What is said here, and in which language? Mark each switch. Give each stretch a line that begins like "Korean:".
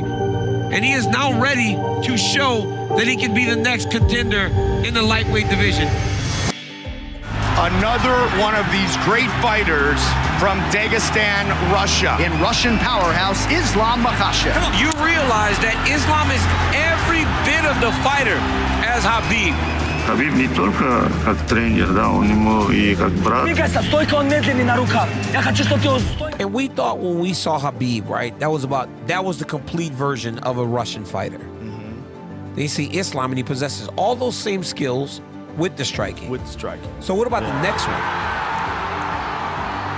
English: And he is now ready to show that he can be the next contender in the lightweight division. Another one of these great fighters from Dagestan, Russia. In Russian powerhouse, Islam Makhachev. You realize that Islam is every bit of the fighter as Khabib.
Russian: Khabib не только как тренер, да, он ему и как брат.
English: And we thought when we saw Khabib, right, that was the complete version of a Russian fighter. Mm-hmm. They see Islam and he possesses all those same skills with the striking. So what about the next one?